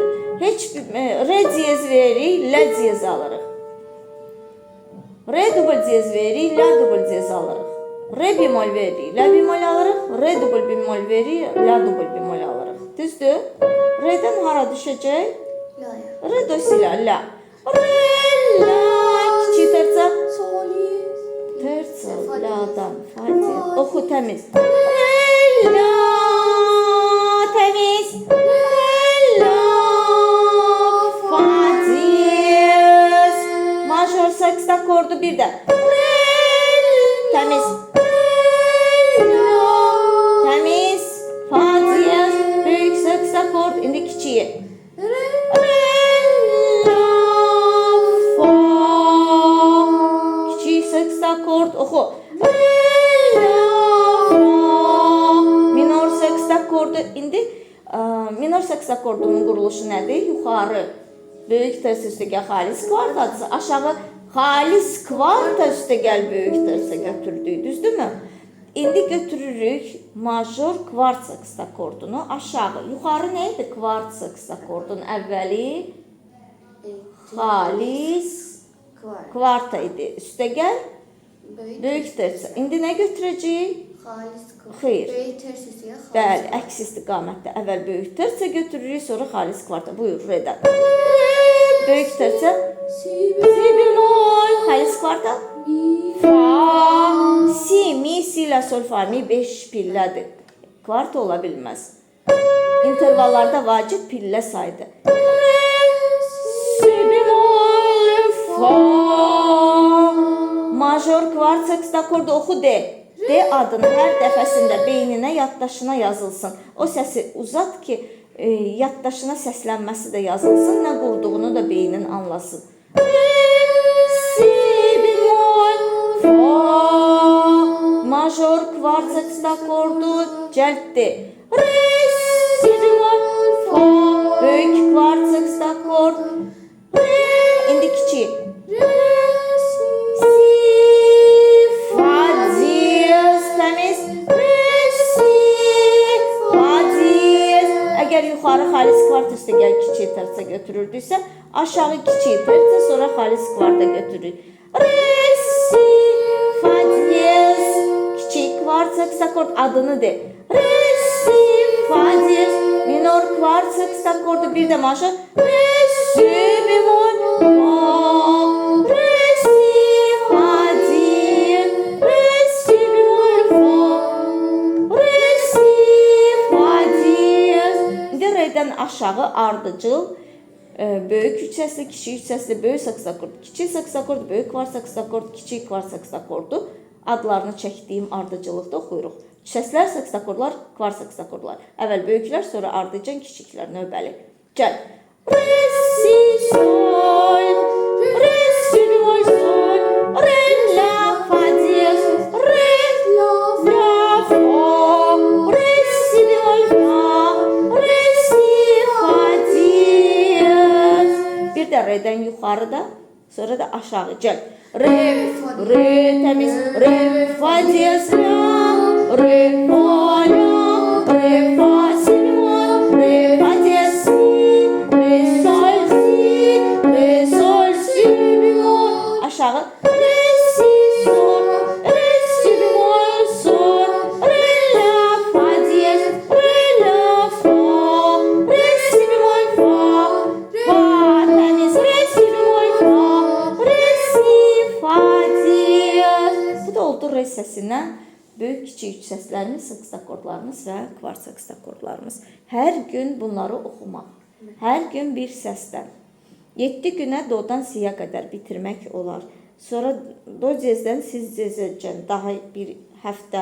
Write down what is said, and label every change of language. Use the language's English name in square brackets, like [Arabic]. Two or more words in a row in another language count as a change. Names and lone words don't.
[Azerbaijani] Heç re diyez veririk, la diyez alırıq. Re dubl diyez veririk, la dubl diyez alırıq. Re bemol veririk, la bemol alırıq. Re dubl bemol veririk, la dubl bemol alırıq. Düzdür? Re'dən hara düşəcək? La'ya. Re, do, si, la, la. Re, la, kiçik terça. Solis. Terça, Fa diyez. la'dan, fa diyez. Oxu təmiz. Re, la, təmiz. Re, la, fa diyez. Major seks akordu bir də. Re, təmiz. Re, la, təmiz. Fa diyez. Böyük seks akord. İndi kiçiyi. Re, la, fa. Kiçik seks akord. Oxu. Re, la, fa. Minor seks akordu. İndi minor seks akordunun quruluşu nədir? Yuxarı böyük tersə üstə gəl xalis kvartası, aşağı xalis kvarta üstə gəl böyük tersə götürdük, düzdürmü? İndi götürürük major kvart seks akordunu aşağı. Yuxarı nə idi kvart seks akordunun əvvəli? Xalis Kvart. kvarta idi. Üstə gəl Böyük. böyük tersə. İndi nə götürəcəyik? Xalis kvart. Xeyr. Böyük ters üstüyə xalis. Bəli, əks istiqamətdə əvvəl böyük tersə götürürük, sonra xalis kvarta. Buyur, redən. Böyük tersə, Si. si bemol, xalis kvarta. Fa, si, mi, si, la, sol, fa, mi 5 pillədir. Kvarta ola bilməz. İntervallarda vacib pillə saydı. Si bemol, fa. Major kvart seks akordu oxu de. D adını hər dəfəsində beyninə, yaddaşına yazılsın. O səsi uzat ki, yaddaşına səslənməsi də yazılsın, nə qurduğunu da beynin anlasın. Si bemol, fa. Major kvart seks akordu cəlddir. Re, si bemol, fa. Böyük kvart seks akord. Re, indi kiçik. Si, fa diyez, təmiz. Re, si, fa diyez. Əgər yuxarı xalis kvart üstə gəl kiçik tersə götürürdüksə, aşağı kiçik tersə, sonra xalis kvarta götürürük. Re, si, fa diyez. Kiçik kvart seks akord adını de. Re, si, fa diyez. Minor kvart seks akordu bir də major. Re, si, bemol, fa. Re, si, fa diyez. Re, si, bemol, fa. Re, si, fa diyez. İndi redən aşağı ardıcıl böyük üç səsli, kiçik üç səsli, böyük seks akordu, kiçik seks akordu, böyük kvart seks akordu, kiçik kvart seks akordu adlarını çəkdiyim ardıcılıqda oxuyuruq. Səslər seks akordlar, kvart seks akordlar. Əvvəl böyüklər, sonra ardıcan kiçiklər növbəli. Gəl. Re, si, sol. Re, si, bemol, sol. Re, la, fa diyez. Re, la, fa. Re, si, bemol, fa. Re, si, fa diyez. Bir də redən yuxarıda, sonra da aşağı. Gəl. Re, təmiz. Re, fa diyez, la. Re, fa, la. Re, fa, si, bemol. Re, fa diyez, si. Re, sol, si. Re, sol, si, bemol. Aşağı. Re, si, sol. Re, si, bemol, sol. Re, la, fa diyez. Re, la, fa. Re, si, bemol, fa. Fa, təmiz. Re, si, bemol, fa. Re, si, fa diyez. Bu da oldu re səsindən böyük kiçik üç səslərimiz, seks akordlarımız və kvart seks akordlarımız. Hər gün bunları oxumaq. Hər gün bir səsdən. 7 günə dodan siyə qədər bitirmək olar. Sonra do cezdən si cezəcən daha bir həftə.